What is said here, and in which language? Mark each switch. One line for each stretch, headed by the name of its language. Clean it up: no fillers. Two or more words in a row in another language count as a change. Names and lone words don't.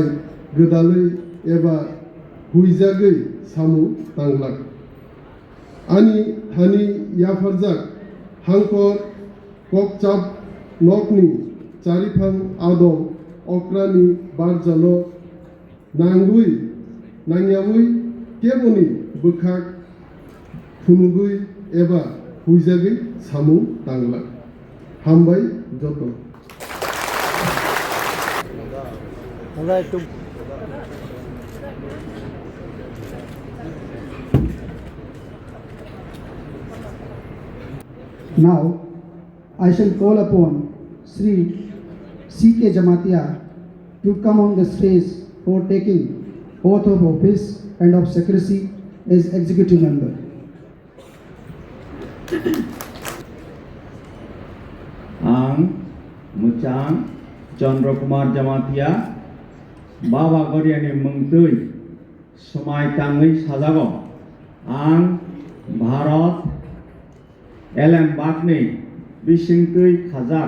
Kok Borok: गोदालै एबा हुइजागै सामु तांलाक आनि थानि याफारजाक हांकर ककचाप नकनि चारिफां आदं अक्रानि बारजानो नांगुई नांयामुई केबोनि बोखाक फुनुगुई एबा हुइजागै सामु तांलाक हामबाय जतो
English: Now, I shall call upon Sri C.K. Jamatia to come on the stage for taking oath of office and of secrecy as executive member.
Kok Borok: आं मुचां चंद्र कुमार जमातिया बाबा गरियानि मुंतै समायखाङै साजागो आं भारत एलमबागनि बिसिंथि खाजाक